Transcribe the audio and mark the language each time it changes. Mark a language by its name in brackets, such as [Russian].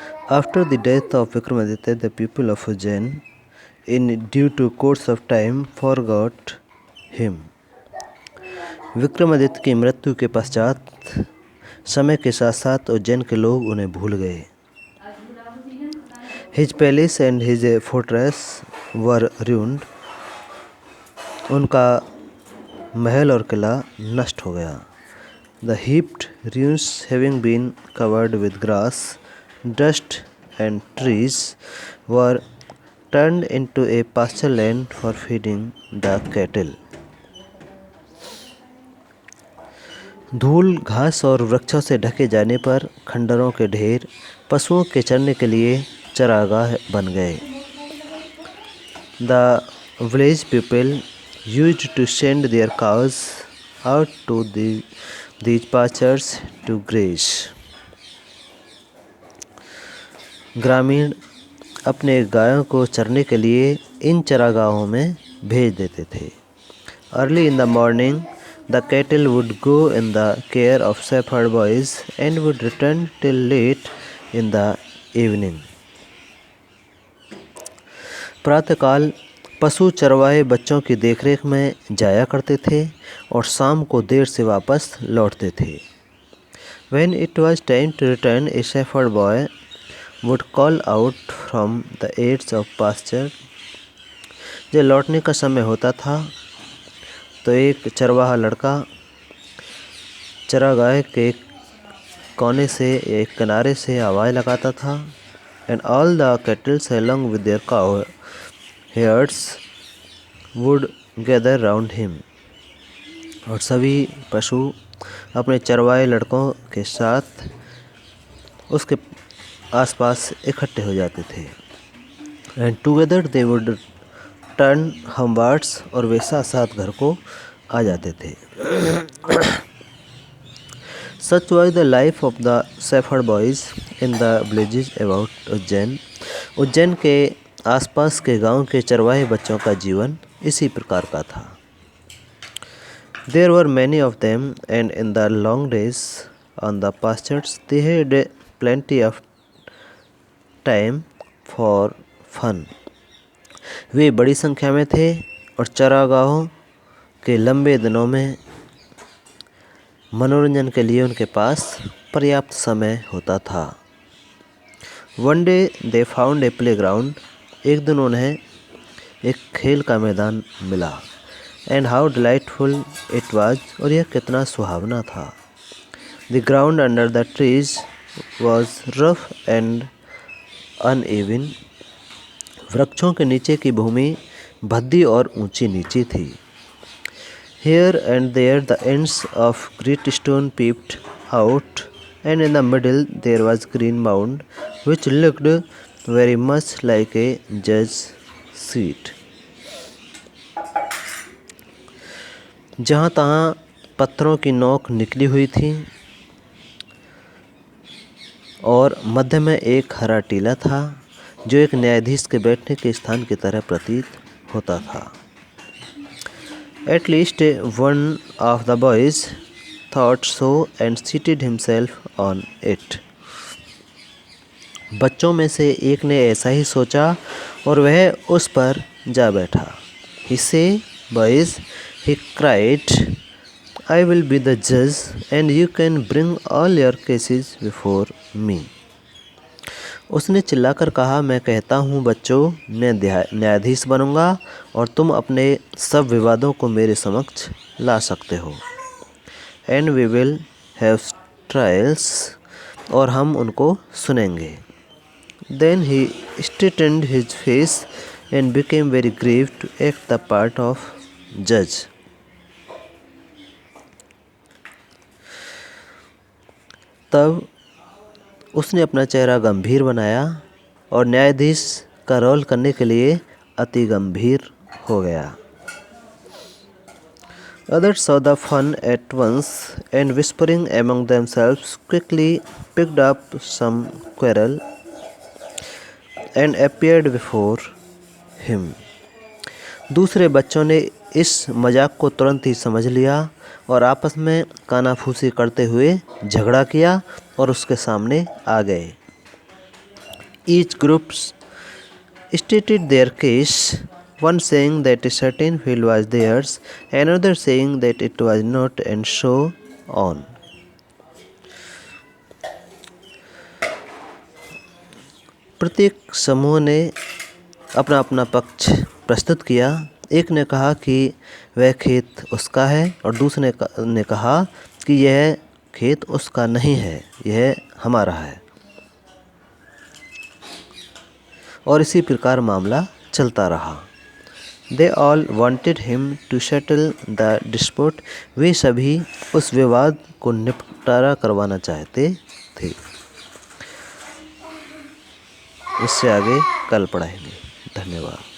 [English] After the death of Vikramaditya, the people of Ujjain, in due to course of time, forgot him. [Hindi] Vikramaditya की मृत्यु के पश्चात समय के साथ साथ उज्जैन के लोग उन्हें भूल गए. [English] His palace and his fortress were ruined. [Hindi] उनका महल और किला नष्ट हो गया. [English] The heaped ruins having been covered with grass, dust and trees were turned into a pasture land for feeding the cattle. [Hindi] धूल, घास और वृक्षों से ढके जाने पर खंडरों के ढेर पशुओं के चरने के लिए चरागाह बन गए. [English] The village people used to send their cows out to these pastures to graze. [Hindi] ग्रामीण अपने गायों को चरने के लिए इन चरागाहों में भेज देते थे. [English] Early in the morning, the cattle would go in the care of shepherd boys and would return till late in the evening. [Hindi] प्रातःकाल पशु चरवाहे बच्चों की देखरेख में जाया करते थे और शाम को देर से वापस लौटते थे. [English] When it was time to return, a shepherd boy would call out from the edge of pasture. [Hindi] जब लौटने का समय होता था तो एक चरवाहा लड़का चरागाह के कोने से एक किनारे से आवाज़ लगाता था. [English] And all the cattle along with their cow herds would gather round him. [Hindi] और सभी पशु अपने चरवाहे लड़कों के साथ उसके आसपास इकट्ठे हो जाते थे. [English] And together they would turn homewards. [Hindi] और वे साथ साथ घर को आ जाते थे. [English] Such was the life of the shepherd boys in the villages about Ujjain. [Hindi] Ujjain के आसपास के गांव के चरवाहे बच्चों का जीवन इसी प्रकार का था. [English] There were many of them, and in the long days on the pastures they had plenty of time for fun. [Hindi] वे बड़ी संख्या में थे और चरागाहों के लंबे दिनों में मनोरंजन के लिए उनके पास पर्याप्त समय होता था. [English] One day they found a playground. [Hindi] एक दिन उन्हें एक खेल का मैदान मिला. [English] And how delightful it was. [Hindi] और यह कितना सुहावना था. [English] The ground under the trees was rough and uneven. [Hindi] वृक्षों के नीचे की भूमि भद्दी और ऊंची नीची थी. [English] Here and there the ends of great stone peeped out, and in the middle there was green mound which looked very much like a judge's seat. [Hindi] जहाँ तहाँ पत्थरों की नोक निकली हुई थी और मध्य में एक हरा टीला था जो एक न्यायाधीश के बैठने के स्थान की तरह प्रतीत होता था. [English] At least one of the boys thought so and seated himself on it. [Hindi] बच्चों में से एक ने ऐसा ही सोचा और वह उस पर जा बैठा. [English] He said, "Boys," he cried, "I will be the judge and you can bring all your cases before me." [Hindi] उसने चिल्लाकर कहा, मैं कहता हूँ बच्चों, मैं न्यायाधीश बनूंगा और तुम अपने सब विवादों को मेरे समक्ष ला सकते हो. [English] And we will have trials. [Hindi] और हम उनको सुनेंगे. [English] Then he straightened his face and became very grave to act the part of judge. [Hindi] तब उसने अपना चेहरा गंभीर बनाया और न्यायाधीश का रोल करने के लिए अति गंभीर हो गया. [English] Others saw the fun at once and whispering among themselves quickly picked up some quarrel and appeared before him. [Hindi] दूसरे बच्चों ने इस मजाक को तुरंत ही समझ लिया और आपस में कानाफूसी करते हुए झगड़ा किया और उसके सामने आ गए। [English] Each group stated their case, one saying that a certain field was theirs, another saying that it was not, and so on. [Hindi] प्रत्येक समूह ने अपना अपना पक्ष प्रस्तुत किया। एक ने कहा कि वह खेत उसका है और दूसरे ने कहा कि यह खेत उसका नहीं है, यह हमारा है। और इसी प्रकार मामला चलता रहा। [English] They all wanted him to settle the dispute. [Hindi] वे सभी उस विवाद को निपटारा करवाना चाहते थे। इससे आगे कल पढ़ाएंगे। धन्यवाद।